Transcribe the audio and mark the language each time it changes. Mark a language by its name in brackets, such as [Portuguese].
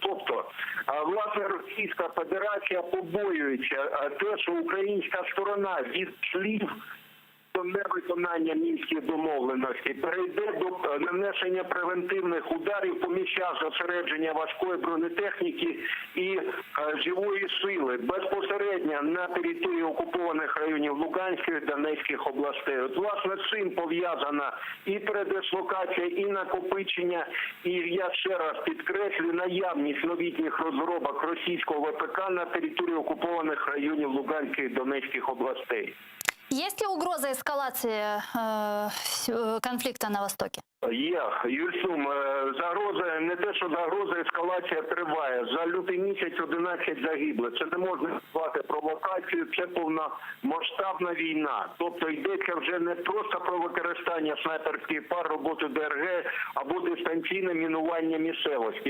[Ukrainian] Тобто, власне, Російська Федерація побоюється те, що українська сторона від слів до невиконання мінських домовленостей перейде до нанесення превентивних ударів по місцях зосередження важкої бронетехніки і живої сили безпосередньо на території окупованих районів Луганської і Донецьких областей. От, власне, з цим пов'язана і передислокація, і накопичення, і я ще раз підкреслю, наявність новітніх розробок російського ВПК на території окупованих районів Луганської і Донецьких областей. [Russian] Есть ли угроза эскалации конфликта на Востоке? [Ukrainian] Є, Юрсум, загроза, не те, що загроза, ескалація триває. За лютий місяць 11 загиблих. Це не можна назвати провокацією, це повномасштабна війна. Тобто йдеться вже не просто про використання снайперських пар, роботи ДРГ або дистанційне мінування місцевості.